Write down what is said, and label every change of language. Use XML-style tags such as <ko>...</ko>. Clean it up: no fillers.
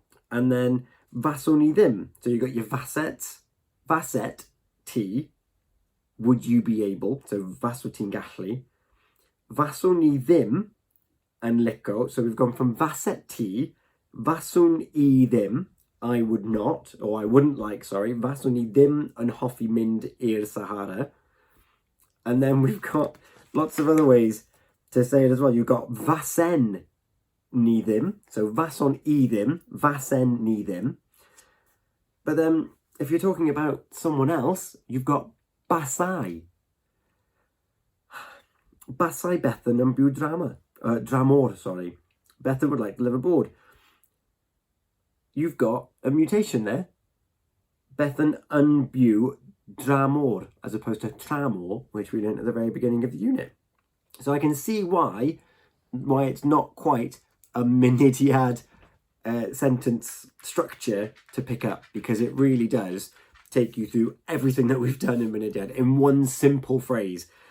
<en>And then</en> <cy>faswn I ddim.</cy> <en>So you've got your fasets.</en> <cy>Faset ti.</cy> <en>Would you be able?</en> <cy>So faswn ti'n gallu. Faswn I ddim yn lico.</cy> <en>So we've gone from</en> <cy>faset ti. Faswn I ddim.</cy> <en>I would not, or I wouldn't like, sorry.</en> <cy>Faswn I ddim yn hoffi mynd i'r Sahara.</cy> <en>And then we've got lots of other ways to say it as well. You've got</en> <cy>fasen ni ddim.</cy> <en>So</en> <cy>fason I ddim. Fasen ni ddim.</cy> <en>But then if you're talking about someone else, you've got basai.</en> <cy>Basai Bethan yn byw dramor,</cy> <en>sorry. Bethan would like to live abroad. You've got a mutation there. Bethan</en> <cy>yn byw dramor,</cy> <en>as opposed to tramor, which we learned at the very beginning of the unit. So I can see why it's not quite a Mynediad sentence structure to pick up, because it really does take you through everything that we've done in Mynediad in one simple phrase.</en>